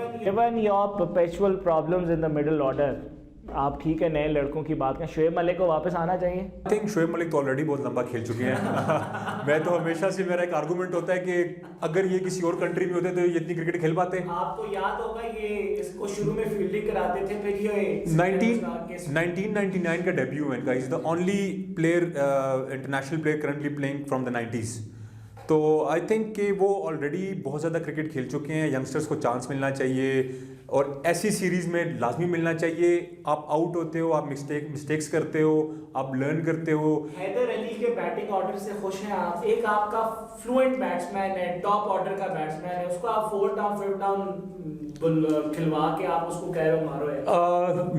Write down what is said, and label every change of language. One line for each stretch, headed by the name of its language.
English: Given your perpetual problems in the middle order,
Urdu: آپ ٹھیک ہے نئے لڑکوں کی بات کریں, شعیب ملک کو واپس آنا چاہیے.
English: I think
Urdu: شعیب ملک تو آلریڈی بہت لمبا کھیل چکے ہیں. میں تو ہمیشہ سے میرا ایک آرگومنٹ ہوتا ہے کہ اگر یہ کسی اور کنٹری میں ہوتے تو یہ اتنی کرکٹ کھیل پاتے. آپ کو یاد ہوگا یہ اس کو شروع میں فیلڈنگ کراتے تھے, پھر یہ 1999 کا ڈیبیو ہے ان کا.
English: Is the only player international player currently playing from the 90s.
Urdu: تو
English: I think
Urdu: کہ وہ آلریڈی بہت زیادہ کرکٹ کھیل چکے ہیں. ینگسٹرس کو چانس ملنا چاہیے اور ایسی سیریز میں لازمی ملنا چاہیے. آپ آؤٹ ہوتے ہو, آپ مسٹیکس کرتے ہو, آپ لرن کرتے ہو. حیدر علی کے بیٹنگ آرڈر سے خوش ہیں آپ؟ ایک آپ کا فلوئنٹ بیٹسمین ہے, ٹاپ آرڈر کا بیٹسمین ہے, اس کو آپ 4 ڈاؤن 5 ڈاؤن کھلوا کے آپ اس کو کہہ رہے مارو ہے.